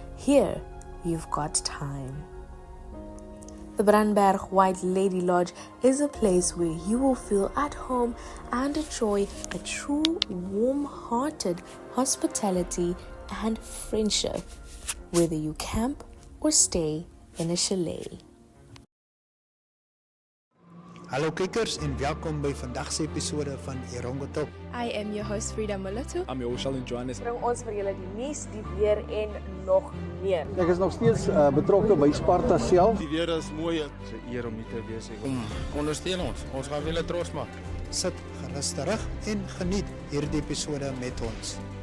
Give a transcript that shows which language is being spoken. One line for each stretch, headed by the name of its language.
English: Here, you've got time. The Brandberg White Lady Lodge is a place where you will feel at home and enjoy a true warm-hearted hospitality and friendship, whether you camp or stay in a chalet.
Afrikaans: Hallo kijkers en welkom bij vandaagse episode van Erongo Top.
English: I am your host Frida Molotto. I'm your Charlene Johannes.
Afrikaans: Bring ons vir julle die nuus, die weer en nog meer. Ek is nog steeds betrokke by Sparta self. Die weer is mooi. Dit is 'n eer om hier te wees. Ondersteun ons. Ons gaan julle trots maak. Sit gerus terug en geniet hierdie episode met ons.